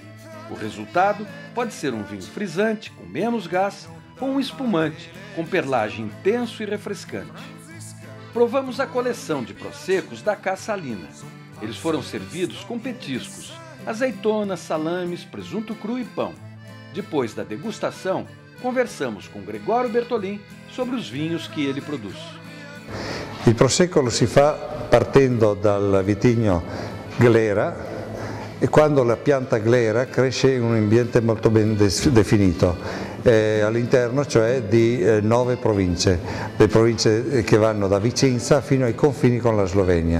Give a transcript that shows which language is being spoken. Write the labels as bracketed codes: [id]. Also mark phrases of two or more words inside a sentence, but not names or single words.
[pt] O resultado pode ser um vinho frisante, com menos gás, ou um espumante, com perlage intenso e refrescante. Provamos a coleção de Proseccos da Casalina. Eles foram servidos com petiscos, azeitonas, salames, presunto cru e pão. Depois da degustação, conversamos com Gregório Bertolin sobre os vinhos que ele produz. [it] Il Prosecco lo si fa partendo dal vitigno glera, e quando la pianta glera cresce in un ambiente molto ben definito, all'interno cioè di 9 province, le province che vanno da Vicenza fino ai confini con la Slovenia.